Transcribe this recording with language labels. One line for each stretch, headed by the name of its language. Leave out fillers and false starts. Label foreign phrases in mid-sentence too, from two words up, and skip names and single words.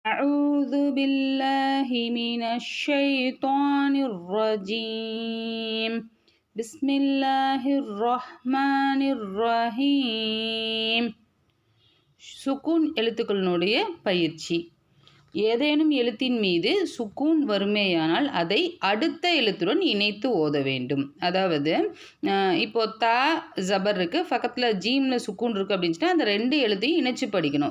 Arabic: أعوذ بالله من الشيطان الرجيم بسم الله الرحمن الرحيم
Tamil: சுக்கூன் எழுத்துக்களினுடைய பயிற்சி. ஏதேனும் எழுத்தின் மீது சுக்கூன் வருமேயானால் அதை அடுத்த எழுத்துடன் இணைத்து ஓத வேண்டும். அதாவது இப்போ தா ஜபர் இருக்குது, பக்கத்தில் ஜீமில் சுக்கூன் இருக்குது அப்படின்னு சொன்னால் அந்த ரெண்டு எழுத்தையும் இணைச்சி படிக்கணும்.